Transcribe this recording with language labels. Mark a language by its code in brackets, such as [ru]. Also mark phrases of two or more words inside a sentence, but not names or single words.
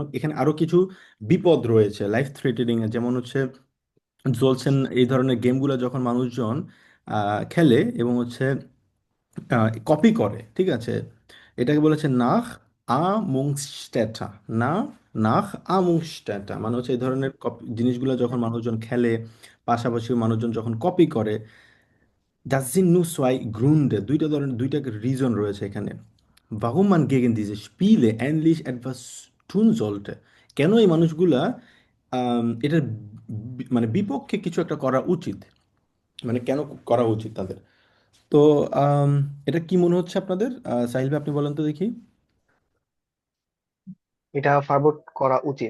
[bn] এখানে আরো কিছু বিপদ রয়েছে [en] life threatening [bn] এ, যেমন হচ্ছে জ্বলছেন এই ধরনের গেমগুলো যখন মানুষজন খেলে এবং হচ্ছে কপি করে, ঠিক আছে, এটাকে বলেছে [de] Nachahmungstäter. [bn] না, [de] Nachahmungstäter [bn] মানে হচ্ছে এই ধরনের জিনিসগুলো যখন মানুষজন খেলে, পাশাপাশি মানুষজন যখন কপি করে। [de] Das sind nur zwei Gründe, [bn] দুইটা রিজন রয়েছে এখানে। [de] Warum man gegen diese Spiele endlich etwas tun sollte, [bn] কেন এই মানুষগুলা এটার মানে বিপক্ষে কিছু একটা করা উচিত, মানে কেন করা উচিত তাদের। তো আম, এটা কি মনে হচ্ছে আপনাদের? সাহিল ভাই আপনি বলেন তো দেখি। এটা ফারবোর্ড করা উচিত।